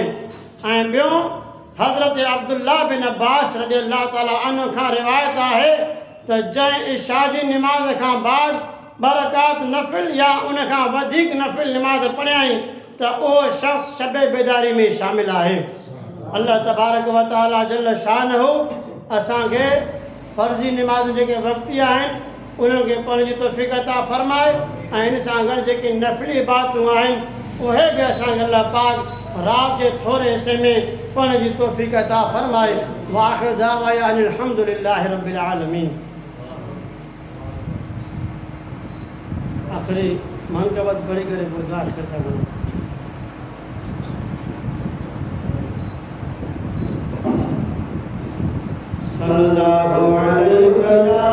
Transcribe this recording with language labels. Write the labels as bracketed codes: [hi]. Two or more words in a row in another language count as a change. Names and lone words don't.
[sd] ऐं ॿियो हज़रत अब्दुल्लाह बिन अब्बास [ar] رضي الله تعالى عنه [sd] खां रिवायत आहे त जंहिं इशा जी निमाज़ खां बाद ॿ रकात नफ़िल या उन खां वधीक नफ़िल निमाज़ पढ़ियाई त उहो शख़्स शब बेदारी में शामिल आहे। अल्लाह [ar] تبارك وتعالى جل شانه [sd] असांखे फ़र्ज़ी निमाज़ जेके वक़्ती आहिनि उन्हनि खे पढ़ण जी तौफ़ीक़ अता फ़रमाए ऐं इन सां गॾु जेके नफ़िली इबादतूं आहिनि उहे बि असांखे अल्लाह पाक राति जे थोरे हिसे में पढ़ण जी तौफ़ीक़ अता फ़रमाए। [ar] وآخر دعوانا أن الحمد لله رب العالمين. [sd] आख़िरी मनक़बत पढ़ी करे दुआ करता करूं। [ar] صلى الله عليه